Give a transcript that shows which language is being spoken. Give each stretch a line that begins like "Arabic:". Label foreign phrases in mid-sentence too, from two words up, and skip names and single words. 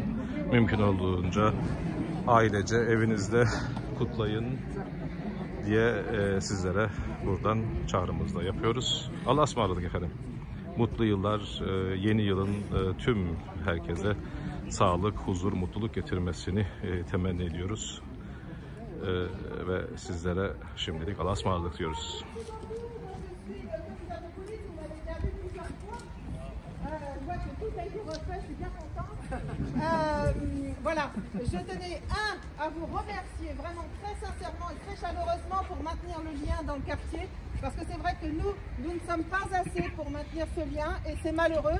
Turkish: Mümkün olduğunca ailece evinizde kutlayın diye sizlere buradan çağrımızda yapıyoruz. Allah'a ısmarladık efendim. Mutlu yıllar, yeni yılın tüm herkese sağlık, huzur, mutluluk getirmesini temenni ediyoruz. Ve sizlere şimdilik Allah'a ısmarladık diyoruz.
French: Voilà, je tenais à vous remercier vraiment très sincèrement et très chaleureusement pour maintenir le lien dans le quartier, parce que c'est vrai que nous ne sommes pas assez pour maintenir ce lien et c'est malheureux.